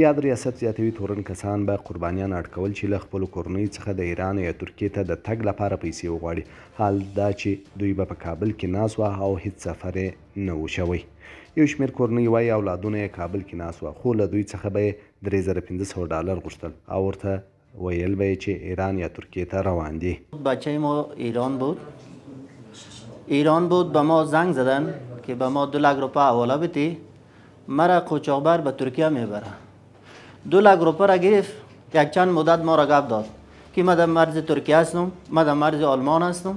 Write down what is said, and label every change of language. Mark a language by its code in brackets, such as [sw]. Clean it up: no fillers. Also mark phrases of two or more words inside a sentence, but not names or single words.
[ps] یاد ریاست زیاتوي تورن کسان به قربانیان اټکول چې له خپلو کورنیو څخه د ایران یا ترکیې ته د تګ لپاره پیسې وغواړي. حال دا چې دوی به په کابل کې ناست وه او هیڅ سفر یې نه و شوی. یو شمېر کورنۍ وایي اولادونه یې کابل کې ناست وه، خو له دوی څخه به یې $3500 غوښتل او ورته ویل به یې چې ایران یا ترکیه ته روان دي. [fa] بچه ما ایران بود به ما زنگ زدن که به ما 2 لک روپه حواله بدی، مرا قاچاقبر به ترکیه میبره. 2 لک روپه را گرفت، یک چند مدت ما را گپ داد که من در مرز ترکیه هستم، من در مرز آلمان هستم.